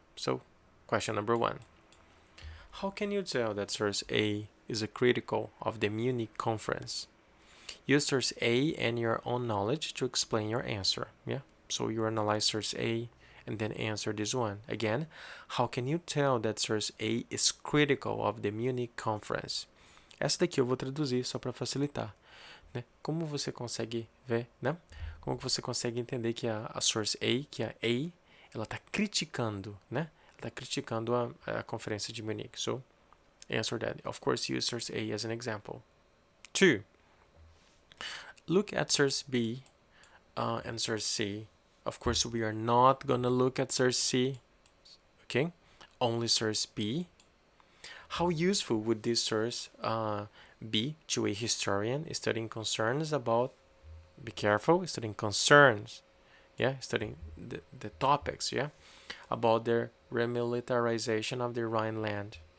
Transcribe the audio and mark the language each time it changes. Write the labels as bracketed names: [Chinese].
[English] So, question number 1. How can you tell that source A is a critical of the Munich conference? Use source A and your own knowledge to explain your answer. Yeah, so you analyze source A and then answer this one. Again, how can you tell that source A is critical of the Munich conference? [Portuguese] Essa daqui eu vou traduzir só para facilitar, né? Como você consegue ver, né? Como você consegue entender que a source A, que a A, ela está criticando, né? Ela está criticando a conferência de Munique. [English] So, answer that. Of course, use source A as an example. 2. Look at source B and source C. Of course, we are not going to look at source C, okay? Only source B. How useful would this source be to a historian studying concerns about, be careful, studying concerns, yeah, studying the topics, yeah, about the remilitarization of the Rhineland.